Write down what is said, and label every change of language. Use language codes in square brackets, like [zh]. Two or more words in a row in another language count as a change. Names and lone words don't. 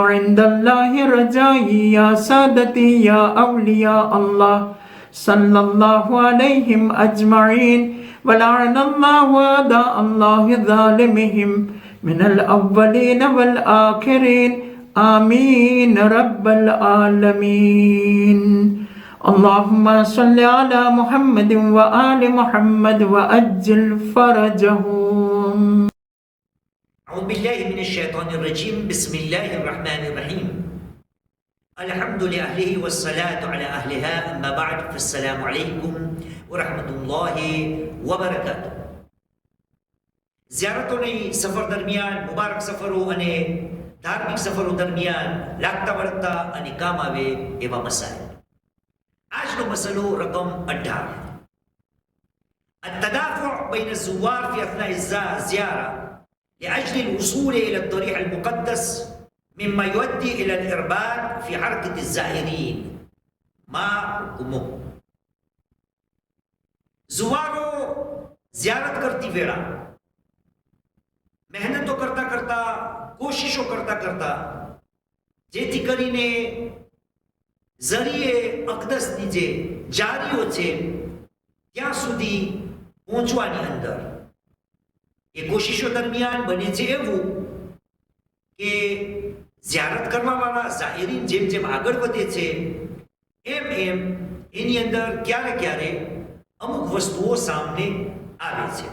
[ar] عند الله رجائي يا سادتي يا أولياء الله صلى الله عليهم أجمعين ولعن الله أعداء الله ظالمهم من الأولين والآخرين آمين رب العالمين اللهم صل على محمد وآل محمد وأجل فرجهم. أعوذ بالله من الشيطان الرجيم. بسم الله الرحمن الرحيم. الحمد لله والصلاة على أهلها. أما بعد فالسلام عليكم ورحمة الله وبركاته. [gu] زیارتોની સફર દરમિયાન મુબારક સફરો અને ધાર્મિક સફરો દરમિયાન લાગતા વળગતા અને કામ આવે એવા મસાઇલ. આજનો મસલો રકમ 18. [ar] التدافع بين الزوار في أثناء الزيارة لأجل الوصول إلى الضريح المقدس مما يؤدي إلى الإرباك في حركة الزائرين. ما حكمه؟ [gu] ઝુવ્વારો ઝિયારત કરતી વેળા મહેનતો કરતા કરતા કોશિશો કરતા કરતા જેથી કરીને જરીએ અકદસની જે જારીઓ છે ત્યાં સુધી પહોંચવાની અંદર એ કોશિશો દરમિયાન બને છે એવું કે ઝિયારત કરવાવાળા ઝાહિરીન જેમ જેમ આગળ વધે છે એમ એમ એની અંદર ક્યારે ક્યારે અમુક વસ્તુઓ સામે આવે છે.